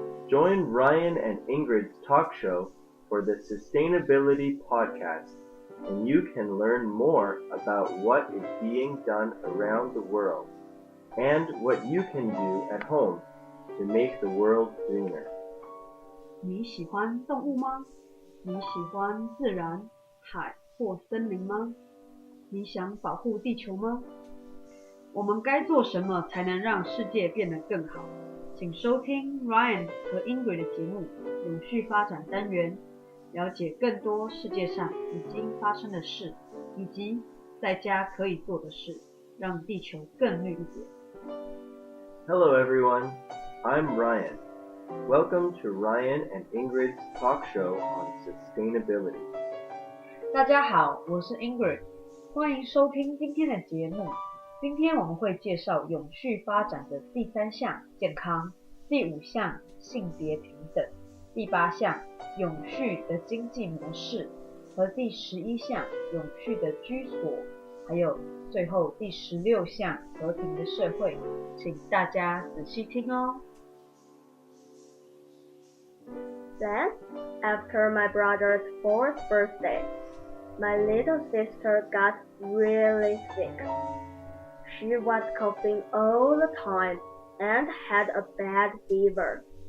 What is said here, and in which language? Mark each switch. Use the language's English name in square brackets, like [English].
[English] Join Ryan and Ingrid's talk show for the Sustainability Podcast, and you can learn more about what is being done around the world and what you can do at home to make the world greener. [Chinese] 你喜欢动物吗？你喜欢自然、海或森林吗？你想保护地球吗？我们该做什么才能让世界变得更好？请收听 Ryan 和 Ingrid 的节目《永续发展单元》，了解更多世界上已经发生的事，以及在家可以做的事，让地球更绿一点。 [English] Hello everyone, I'm Ryan. Welcome to Ryan and Ingrid's talk show on sustainability. [Chinese] 大家好，我是 Ingrid， 欢迎收听今天的节目。今天我们会介绍永续发展的第3项健康，第5项性别平等，第8项永续的经济模式和第11项永续的居所，还有最后第16项和平的社会，请大家仔细听哦。 [English] Then, after my brother's 4th birthday, my little sister got really sick. She was coughing all the time and had a bad fever.